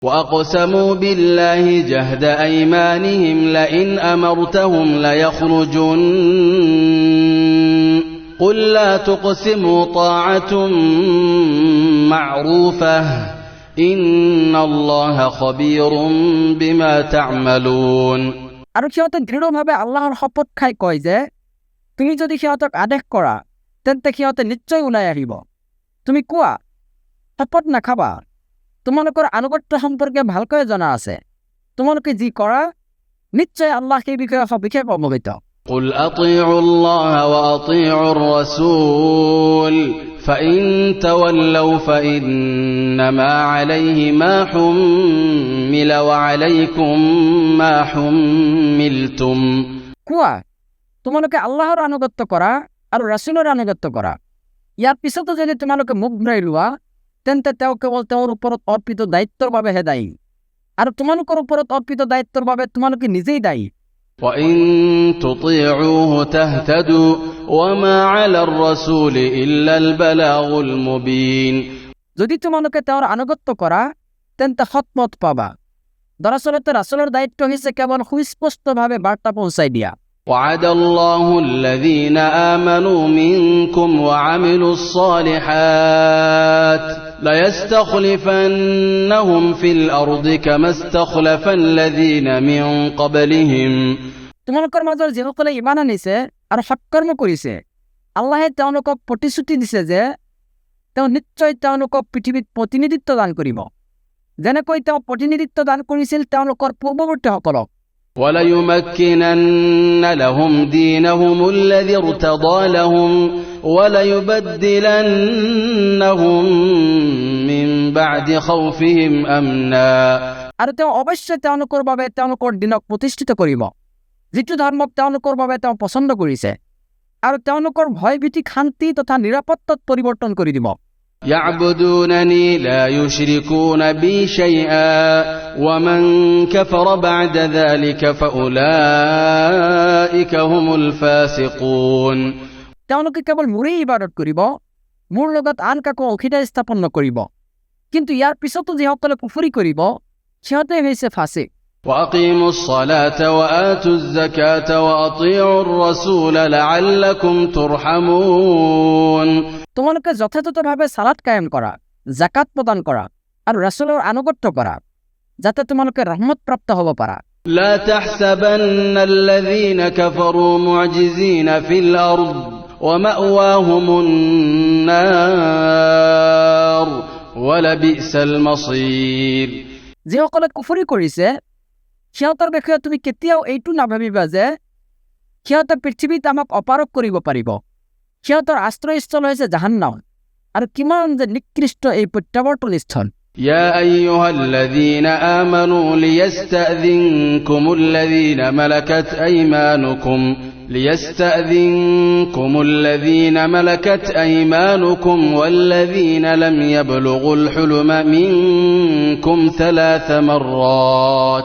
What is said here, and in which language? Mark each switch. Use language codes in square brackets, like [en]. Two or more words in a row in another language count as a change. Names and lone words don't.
[ar] وأقسموا بالله جهد أيمانهم لئن أمرتهم ليخرجن قل لا تقسموا طاعة معروفة إن الله خبير بما تعملون [as] আৰু সিহঁতে দৃঢ়ভাৱে আল্লাহৰ শপত খাই কয় যে তুমি যদি সিহঁতক আদেশ কৰা তেন্তে সিহঁতে নিশ্চয় ওলাই আহিব। তুমি কোৱা শপত নাখাবা, তোমালোকৰ আনুগত্য সম্পৰ্কে ভালকৈ জনা আছে, তোমালোকে যি কৰা নিশ্চয় আল্লাহ সেই বিষয়ে সবিশেষ অৱগত। [ar] قل أطيعوا الله وأطيعوا الرسول فإن تولوا فإنما عليه ما حمل وعليكم ما حملتم। [as] কোৱা তোমালোকে আল্লাহৰ আনুগত্য কৰা আৰু ৰাসূলৰ আনুগত্য কৰা, ইয়াৰ পিছতো যদি তোমালোকে মুখ ঘূৰাই লোৱা তেন্তে তেওঁ কেৱল তেওঁৰ ওপৰত অৰ্পিত দায়িত্বৰ বাবেহে দায়ী, আৰু তোমালোকৰ ওপৰত অৰ্পিত দায়িত্বৰ বাবে তোমালোকে নিজেই দায়ী। [ar] وإن تطيعوه تهتدوا وما على الرسول إلا البلاغ المبين। [as] যদি তোমালোকে তেওঁৰ আনুগত্য কৰা তেন্তে সৎপথ পাবা। দৰাচলতে ৰাসূলৰ দায়িত্ব হৈছে কেৱল সুস্পষ্টভাৱে বাৰ্তা পৌঁছাই দিয়া। [ar] وعد الله الذين آمنوا منكم وعملوا الصالحات ليستخلفنهم في الأرض كما استخلف الذين من قبلهم। [as] তোমালোকৰ মাজৰ যিসকলে ঈমান আনিছে আৰু সৎকৰ্ম কৰিছে আল্লাহে তেওঁলোকক প্ৰতিশ্ৰুতি দিছে যে তেওঁ নিশ্চয় তেওঁলোকক পৃথিৱীত প্ৰতিনিধিত্ব দান কৰিব, যেনেকৈ তেওঁ প্ৰতিনিধিত্ব দান কৰিছিল তেওঁলোকৰ পূৰ্বৱৰ্তীসকলক। [ar] وَلَيُمَكِّنَنَّ لَهُمْ دِينَهُمُ الَّذِي ارْتَضَىٰ لَهُمْ وَلَيُبَدِّلَنَّهُم مِّن بَعْدِ خَوْفِهِمْ أَمْنًا। [as] আৰু তেওঁ অৱশ্যে তেওঁলোকৰ বাবে তেওঁলোকৰ দিনক প্ৰতিষ্ঠিত কৰিব, যিটো ধৰ্মক তেওঁলোকৰ বাবে তেওঁ পছন্দ কৰিছে, আৰু তেওঁলোকৰ ভয়ভীতি শান্তি তথা নিৰাপত্তাত পৰিৱৰ্তন কৰি দিব। [ar] يعبدونني لا يشركون بي شيئا ومن كفر بعد ذلك فأولئك هم الفاسقون। [as] তেওঁলোকে কেৱল মোৰেই ইবাদত কৰিব, মোৰ লগত আন কাকো অংশীদাৰ স্থাপন নকৰিব, কিন্তু ইয়াৰ পিছতো যিসকলে কুফৰি কৰিব সিহঁতে হৈছে ফাসিক। [ar] وأقيموا الصلاة وآتوا الزكاة وأطيعوا الرسول لعلكم ترحمون। [as] তোমালোকে যথাযথভাৱে সালাত কায়েম কৰা, জাকাত প্ৰদান কৰা আৰু ৰাসূলৰ আনুগত্য কৰা, যাতে তোমালোকে ৰহমত প্ৰাপ্ত হ'ব পাৰা। [ar] لا تحسبن الذين كفروا معجزين في الأرض ومأواهم النار ولبئس المصير। [as] যিসকলে কুফৰি কৰিছে সিহঁতৰ বিষয়ে তুমি কেতিয়াও এইটো নাভাবিবা যে সিহঁতে পৃথিৱীত আমাক অপাৰক কৰিব পাৰিব। সিহঁতৰ আশ্ৰয়স্থল হৈছে জাহান্নাম, আৰু কিমান যে নিকৃষ্ট এই প্ৰত্যাৱৰ্তন স্থল। [ar] يا أيها الذين آمنوا ليستأذنكم الذين ملكت أيمانكم والذين لم يبلغوا الحلم منكم 3 مرات।